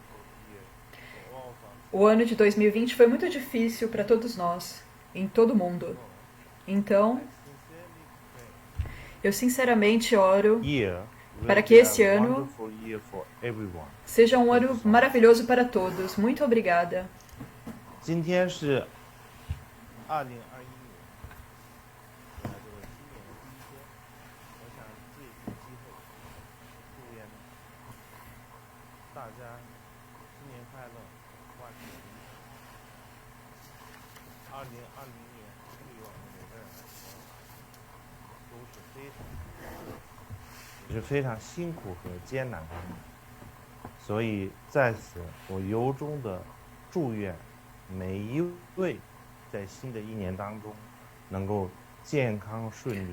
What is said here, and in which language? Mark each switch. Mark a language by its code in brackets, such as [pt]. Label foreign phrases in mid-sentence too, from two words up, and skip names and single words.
[pt] O ano de 2020 foi muito difícil para todos nós, em todo o mundo. Então, eu sinceramente oro para que esse ano seja um ano maravilhoso para todos. Muito obrigada. [zh] 今天是2021年我想借此机会祝愿大家新年快乐，万事如意。2020年对于我们每个人来说都是非常辛苦和艰难的，所以在此我由衷的祝愿每一位在新的一年当中能够健康顺利。